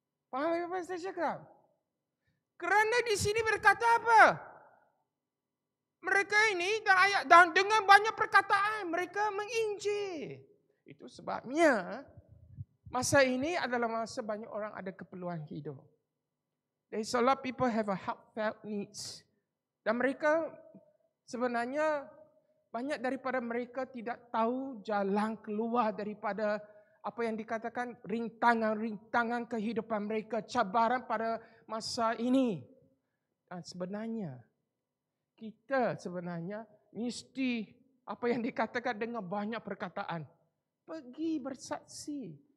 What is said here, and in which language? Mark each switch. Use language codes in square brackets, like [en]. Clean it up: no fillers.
[ms] Faham apa yang saya cakap? Kerana di sini berkata apa? Mereka ini dan dengan banyak perkataan mereka menginjil. Itu sebabnya masa ini adalah masa banyak orang ada keperluan hidup. [en] There's a lot of people have a heartfelt needs. [ms] Dan mereka sebenarnya banyak daripada mereka tidak tahu jalan keluar daripada apa yang dikatakan rintangan-rintangan kehidupan mereka, cabaran pada masa ini. Dan sebenarnya kita mesti apa yang dikatakan dengan banyak perkataan, pergi bersaksi.